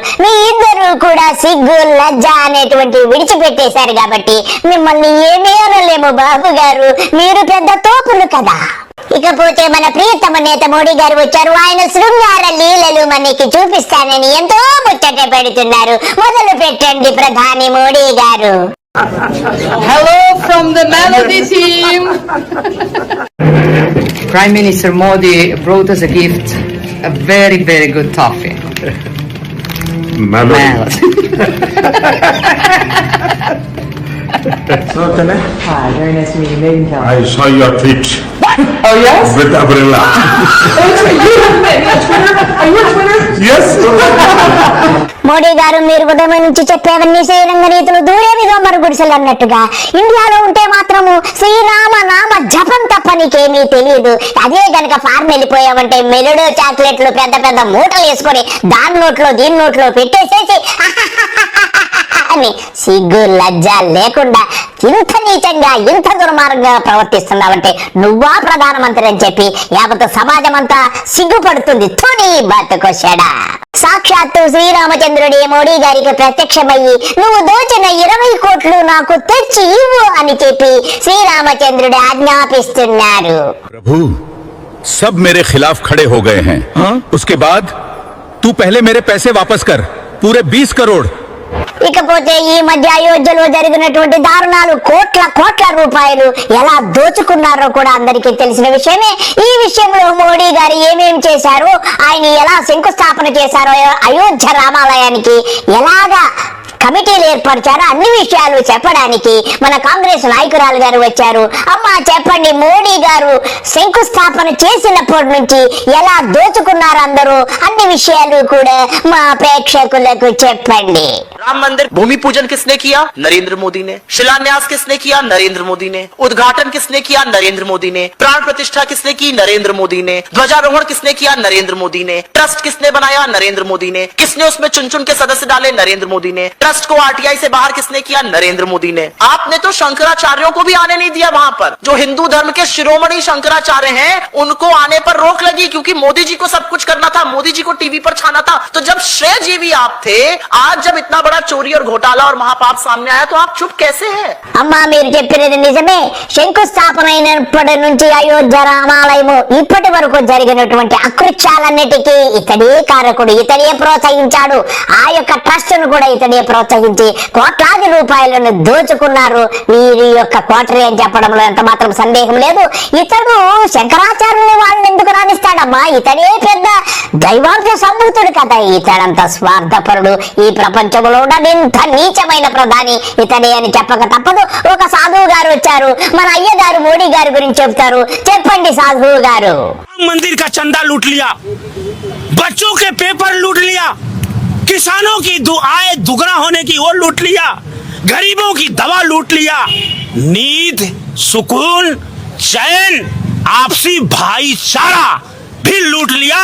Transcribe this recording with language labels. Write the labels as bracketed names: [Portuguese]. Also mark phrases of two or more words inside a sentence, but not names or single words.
[Telugu] మీ ఇద్దరు కూడా సిగ్గు లజ్జ అనేటువంటి విడిచిపెట్టేశారు కాబట్టి మిమ్మల్ని ఏమీ అనలేము బాబు గారు. మీరు పెద్ద తోపులు కదా. ఇకపోతే మన ప్రియతమ నేత మోడీ గారు వచ్చారు. ఆయన శృంగార లీలలు మనకి చూపిస్తానని ఎంతో ముచ్చట పెడుతున్నారు. మొదలు పెట్టండి ప్రధాని మోడీ గారు. [English] Hello from the Melody team. Prime Minister Modi brought us a gift, a very, very good toffee. Melody. So, Hi, very nice to meet you. I saw your tweet. What? Oh yes? With umbrella. Are you a Twitter? Yes. [Telugu] మోడీ గారు మీరు ఉదయం నుంచి చెప్పేవన్నీ శ్రీరంగ నీతులు దూరేవిగా మరుగుడిసెలు అన్నట్టుగా ఇండియాలో ఉంటే మాత్రము శ్రీరామ నామ జపం తప్ప నీకేమీ తెలియదు. అదే గనక ఫారెన్ వెళ్ళిపోయావంటే మెలుడు చాక్లెట్లు పెద్ద పెద్ద మూటలు వేసుకొని దాని నోట్లో దీని నోట్లో పెట్టేసేసి అని సిగ్గు లజ్జ లేకుండా ఇంత నీచంగా ఇంత దుర్మార్గంగా ప్రవర్తిస్తున్నావంటే నువ్వా ప్రధానమంత్రి అని చెప్పి యావత్ సమాజం అంతా సిగ్గుపడుతుంది. తోని బతుకొచ్చాడా సాక్షాత్తు శ్రీరామచంద్రుడి మోడీ గారికి ప్రత్యక్షమయ్యి నువ్వు దోచిన 20 కోట్లు నాకు తెచ్చి ఇవ్వు అని చెప్పి శ్రీరామచంద్రుడు ఆజ్ఞాపిస్తున్నారు. [Hindi] प्रभु सब मेरे खिलाफ खड़े हो गए हैं उसके बाद तू पहले मेरे पैसे वापस कर पूरे 20 करोड़। [Telugu] ఇకపోతే ఈ మధ్య అయోధ్యలో జరిగినటువంటి దారుణాలు కోట్ల రూపాయలు ఎలా దోచుకున్నారో కూడా అందరికీ తెలిసిన విషయమే. ఈ విషయంలో మోడీ గారు ఏమేమి చేశారో, ఆయన ఎలా శంకుస్థాపన చేశారో, అయోధ్య రామాలయానికి ఎలాగా కమిటీలు ఏర్పరిచారో అన్ని విషయాలు చెప్పడానికి మన కాంగ్రెస్ నాయకురాలు గారు వచ్చారు. అమ్మా చెప్పండి, మోడీ గారు శంకుస్థాపన చేసినప్పటి నుంచి ఎలా దోచుకున్నారు అందరూ అన్ని విషయాలు కూడా మా ప్రేక్షకులకు చెప్పండి. [Hindi] राम मंदिर भूमि पूजन किसने किया? नरेंद्र मोदी ने। शिलान्यास किसने किया? नरेंद्र मोदी ने। उद्घाटन किसने किया? नरेंद्र मोदी ने। प्राण प्रतिष्ठा किसने की? नरेंद्र मोदी ने। ध्वजारोहण किसने किया? नरेंद्र मोदी ने। ट्रस्ट किसने बनाया? नरेंद्र मोदी ने। किसने उसमें चुन चुन के सदस्य डाले? नरेंद्र मोदी ने। ट्रस्ट को आरटीआई से बाहर किसने किया? नरेंद्र मोदी ने। आपने तो शंकराचार्यों को भी आने नहीं दिया वहां पर। जो हिंदू धर्म के शिरोमणि शंकराचार्य हैं उनको आने पर रोक लगी क्योंकि मोदी जी को सब कुछ करना था, मोदी जी को टीवी पर छाना था। तो जब श्रेय जीवी आप थे, आज जब इतना बड़ा चोरी और घोटाला और महापाप सामने आया तो आप चुप कैसे हैं? [Telugu] అమ్మా మీరు చెప్పినది నిజమే. శంకుస్థాపన అయినప్పటి నుంచి అయోధ్య రామాలయము ఇప్పటి వరకు జరిగినటువంటి అకృత్యాలన్నిటికీ ఇతడే కారకుడు, ఇతడే ప్రోత్సహించాడు. ఆ యొక్క ట్రస్ట్ ను కూడా ఇతడే ప్రోత్సహించి కోట్లాది రూపాయలను దోచుకున్నారు. వీరి యొక్క కోటరీ అని చెప్పడంలో ఎంత మాత్రం సందేహం లేదు. ఇతడు శంకరాచార్యుని వాళ్ళని ఎందుకు రాణిస్తాడమ్మా? ఇతడే పెద్ద దైవాంశ సంభూతుడు కదా. ఇతడంత స్వార్థపరుడు ఈ ప్రపంచంలో ఇంత నీచమైన ప్రధాని ఇతడే అని చెప్పక తప్పదు. ఒక సాధువు గారు వచ్చారు, మన అయ్యగారు మోడీ గారి గురించి చెప్తారు. చెప్పండి సాధువు గారు. [Hindi] मंदिर का चंदा लूट लिया, बच्चों के पेपर लूट लिया, किसानों की आय दुगना होने की वो लूट लिया, गरीबों की दवा लूट लिया, नींद सुकून चैन आपसी भाईचारा भी लूट लिया।